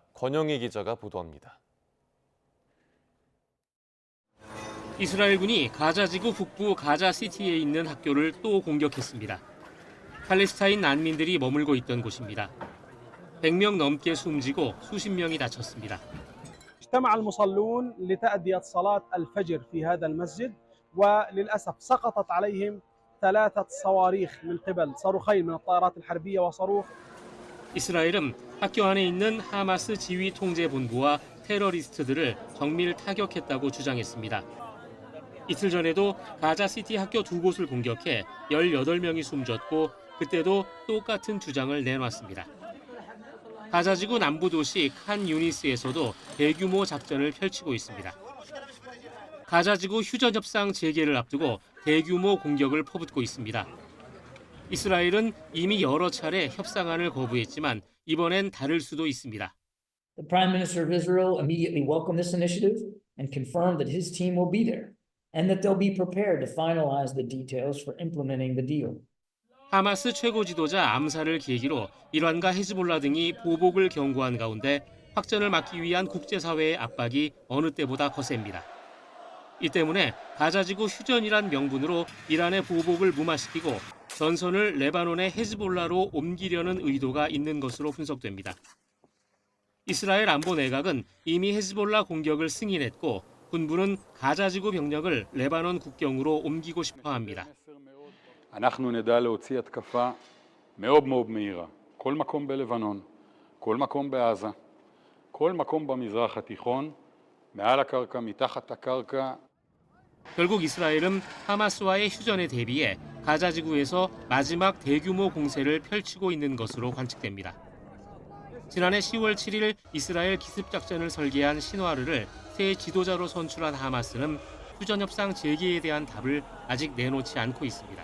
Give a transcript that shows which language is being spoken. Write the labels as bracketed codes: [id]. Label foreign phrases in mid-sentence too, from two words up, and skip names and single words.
[ko] 권영희 기자가 보도합니다. 이스라엘군이 가자지구 북부 가자시티에 있는 학교를 또 공격했습니다. 팔레스타인 난민들이 머물고 있던 곳입니다. 100명 넘게 숨지고 수십 명이 다쳤습니다. [ar] اجتمع المصلون لتأدية صلاة الفجر في هذا المسجد وللأسف سقطت عليهم 3 صواريخ من قبل صاروخين من الطائرات الحربية وصاروخ. [ko] 이스라엘은 학교 안에 있는 하마스 지휘 통제 본부와 테러리스트들을 정밀 타격했다고 주장했습니다. 이틀 전에도 가자시티 학교 2곳을 공격해 18명이 숨졌고 그때도 똑같은 주장을 내놨습니다. 가자지구 남부 도시 칸 유니스에서도 대규모 작전을 펼치고 있습니다. 가자지구 휴전 협상 재개를 앞두고 대규모 공격을 퍼붓고 있습니다. 이스라엘은 이미 여러 차례 협상안을 거부했지만 이번엔 다를 수도 있습니다. [en] The Prime Minister of Israel immediately welcomed this initiative and confirmed that his team will be there and that they'll be prepared to finalize the details for implementing the deal. [ko] 하마스 최고 지도자 암살을 계기로 이란과 헤즈볼라 등이 보복을 경고한 가운데 확전을 막기 위한 국제사회의 압박이 어느 때보다 거셉니다. 이 때문에 가자지구 휴전이란 명분으로 이란의 보복을 무마시키고 전선을 레바논의 헤즈볼라로 옮기려는 의도가 있는 것으로 분석됩니다. 이스라엘 안보 내각은 이미 헤즈볼라 공격을 승인했고 군부는 가자지구 병력을 레바논 국경으로 옮기고 싶어 합니다. [he] אנחנו נדע להוציא התקפה מאוד מאוד מהירה. כל מקום בלבנון, כל מקום בעזה, כל מקום במזרח התיכון, מעל הקרקע, מתחת הקרקע. [ko] 결국 이스라엘은 하마스와의 휴전에 대비해 가자지구에서 마지막 대규모 공세를 펼치고 있는 것으로 관측됩니다. 지난해 10월 7일 이스라엘 기습작전을 설계한 신와르를 새 지도자로 선출한 하마스는 휴전협상 재개에 대한 답을 아직 내놓지 않고 있습니다.